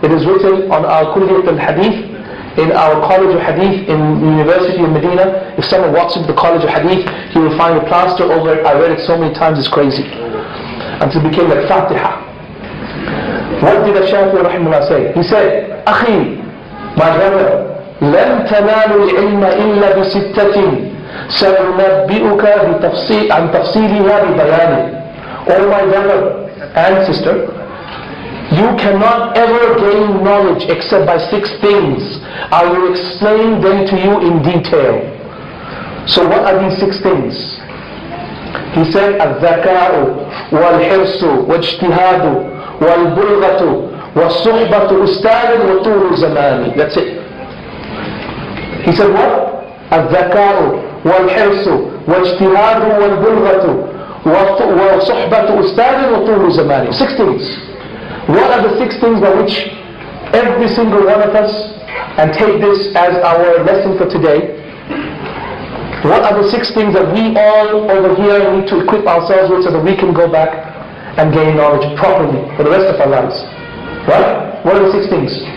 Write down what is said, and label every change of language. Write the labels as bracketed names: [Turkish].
[English] It is written on our Kulliyat al-Hadith, in our College of Hadith in the University of Medina. If someone walks into the College of Hadith, he will find a plaster over it. I read it so many times, it's crazy, until it became like Fatiha. What did Ash-Shafi'i rahimahullah say? He said, Akhi, my brother, [Arabic] لن تنالوا العلم إلا بستة سأنبئك عن تفصيلها ببيان. [English] Oh my brother and sister, you cannot ever gain knowledge except by 6 things. I will explain them to you in detail. So what are these 6 things? He said, [Arabic] الذكاء والحرص واجتهاد والبلغة والصحبة أستاذ وطول زمان. [English] That's it. He said what? [Arabic] الذكاء والحرص واجتهاد والبلغة وصحبة أستاذ وطول زمان. [English] 6 things. What are the 6 things by which every single one of us, and take this as our lesson for today, what are the 6 things that we all over here need to equip ourselves with so that we can go back and gain knowledge properly for the rest of our lives? Right? What are the 6 things?